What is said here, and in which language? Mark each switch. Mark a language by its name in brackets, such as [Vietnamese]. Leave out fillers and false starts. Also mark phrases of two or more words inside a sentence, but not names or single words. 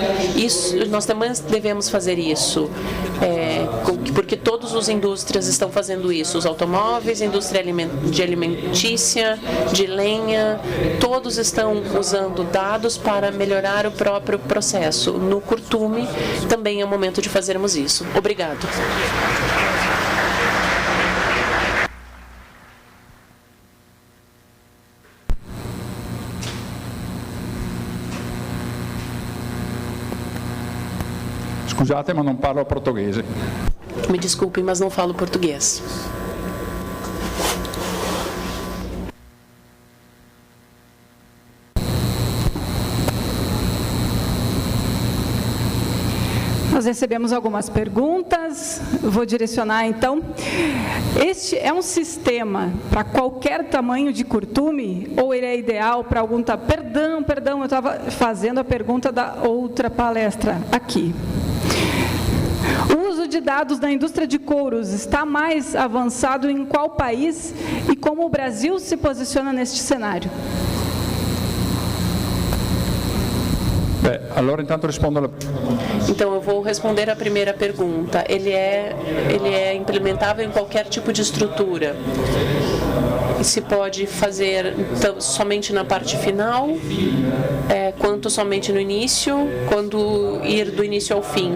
[Portuguese] Isso, nós também devemos fazer isso, porque todas as indústrias estão fazendo isso. Os automóveis, indústria de alimentícia, de lenha, todos estão usando dados para melhorar o próprio processo. No curtume, também é o momento de fazermos isso. Obrigado. [Italian] Scusate, ma non parlo portoghese. [Portuguese] Me desculpem, mas não falo português. Nós recebemos algumas perguntas, vou direcionar então. Este é um sistema para qualquer tamanho de curtume ou ele é ideal para algum... Perdão, eu estava fazendo a pergunta da outra palestra aqui. O uso de dados da indústria de couros está mais avançado em qual país e como o Brasil se posiciona neste cenário? [Italian] Allora intanto rispondo alla... [Portuguese] Então eu vou responder a primeira pergunta. Ele é implementável em qualquer tipo de estrutura. E se pode fazer somente na parte final, quanto somente no início, quando ir do início ao fim.